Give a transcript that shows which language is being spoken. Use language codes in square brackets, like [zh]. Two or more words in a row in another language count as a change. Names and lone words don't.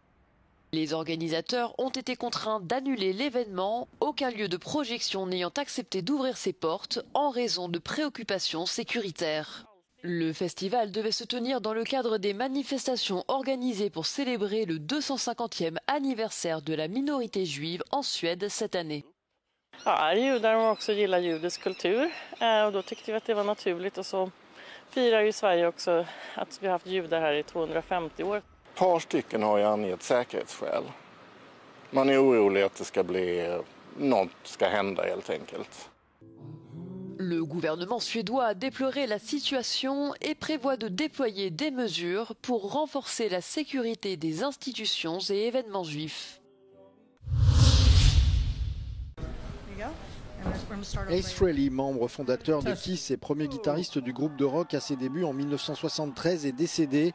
[fr] Les organisateurs ont été contraints d'annuler l'événement, aucun lieu de projection n'ayant accepté d'ouvrir ses portes en raison de préoccupations sécuritaires. Le festival devait se tenir dans le cadre des manifestations organisées pour célébrer le 250e anniversaire de la minorité juive en Suède cette année. [sv] Ja, judar och också gillar judisk kultur och då tyckte vi att det var naturligt och så firar ju Sverige också att vi har haft judar här i 250 år. Ett par stycken har ju angett säkerhetsskäl. Man är orolig att det ska bli något ska hända helt enkelt. [fr] Le gouvernement suédois a déploré la situation et prévoit de déployer des mesures pour renforcer la sécurité des institutions et événements juifs. Ace Frehley, membre fondateur de Kiss et premier guitariste du groupe de rock à ses débuts en 1973, est décédé.